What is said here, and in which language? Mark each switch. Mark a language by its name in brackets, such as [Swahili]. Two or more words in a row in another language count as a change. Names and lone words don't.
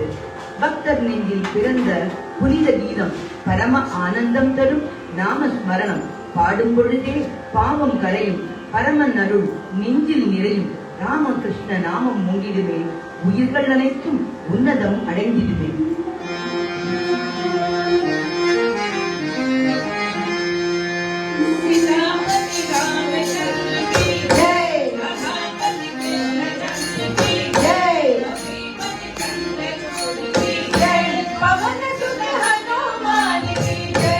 [Tamil] பக்தர் நெஞ்சில் பிறந்த புனித கீதம், பரம ஆனந்தம் தரும் நாம ஸ்மரணம். பாடும் பொழுதே பாவம் கரையும், பரமன் அருள் நெஞ்சில் நிறையும். ராமகிருஷ்ண நாமம் மூங்கிடுமே, உயிர்கள் அனைத்தும் உன்னதம் அடைந்திடுமே. [Hindi] सीतापति रामचंद्र की जय राधापति कृष्णचंद्र की जय लक्ष्मीपति चंद्रचूड़ की जय पवन सुत हनुमान की जय